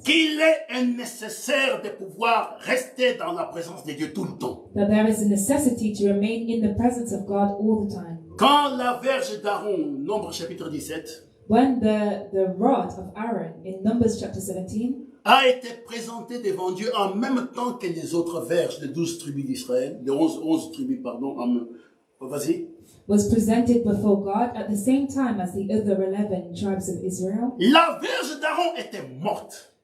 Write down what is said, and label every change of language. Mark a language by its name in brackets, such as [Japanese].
[French] qu'il est nécessaire de pouvoir rester dans la présence de Dieu tout le temps. [English] that there is a necessity to remain in the presence of God all the time. [French] Quand la verge d'Aaron, Nombre chapitre 17, [English] When the rod of Aaron in Numbers chapter 17 [French] a été présentée devant Dieu en même temps que les autres verges des 12 tribus d'Israël, des 11 tribus, pardon, vas-y. [English] was presented before God at the same time as the other 11 tribes of Israel, [French] La verge d'Aaron était morte.